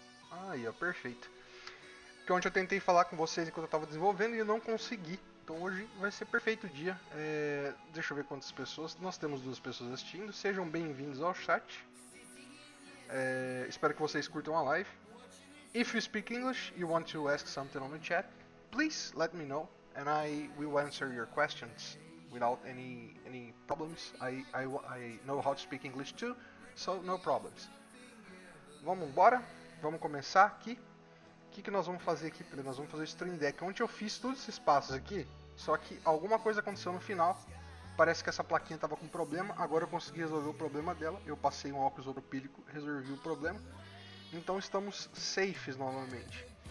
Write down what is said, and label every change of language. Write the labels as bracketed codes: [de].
[pt] Aí ó, perfeito. Porque ontem eu tentei falar com vocês enquanto eu estava desenvolvendo e eu não consegui. Então hoje vai ser perfeito o dia. Deixa eu ver quantas pessoas. Nós temos 2 pessoas assistindo. Sejam bem-vindos ao chat. Espero que vocês curtam a live. [en] If you speak English, you want to ask something on the chat, please let me know and I will answer your questions without any problems. I know how to speak English too, so no problems. [pt] Vamos embora. Vamos começar aqui. O que nós vamos fazer aqui? Nós vamos fazer o Stream Deck. Ontem eu fiz todos esses passos aqui, só que alguma coisa aconteceu no final. Parece que essa plaquinha estava com problema. Agora eu consegui resolver o problema dela. Eu passei um óculos isopropílico, resolvi o problema. Então estamos safes novamente.